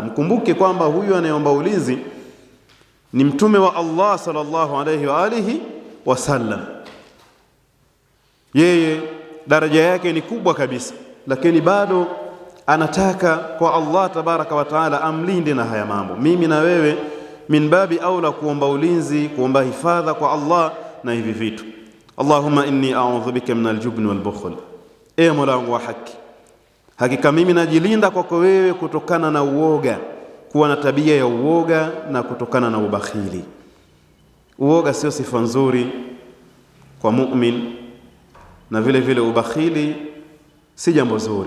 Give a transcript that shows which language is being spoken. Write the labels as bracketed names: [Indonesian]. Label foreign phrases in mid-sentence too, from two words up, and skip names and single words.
[Swahili] Mkumbuke kwamba huyu anayeomba ulinzi ni mtume wa Allah [Arabic] sallallahu alayhi wa alihi wasallam. [Swahili] Yeye daraja yake ni kubwa kabisa, lakini bado anataka kwa Allah [Arabic] tabaraka wa taala [Swahili] amlinde na haya mambo. Mimi na wewe [Arabic] min babi aula [Swahili] kuomba ulinzi, kuomba hifadha kwa Allah na hivi vitu. [Arabic] Allahumma inni a'udhu bika min aljubn wal bukhl, [Swahili] e Mola wangu wa haki, hakika mimi najilinda kwako wewe kutokana na uoga, kuwa na tabia ya uoga, na kutokana na ubakhili. Uoga sio sifa nzuri kwa mu'min, na vile vile ubakhili si jambo zuri.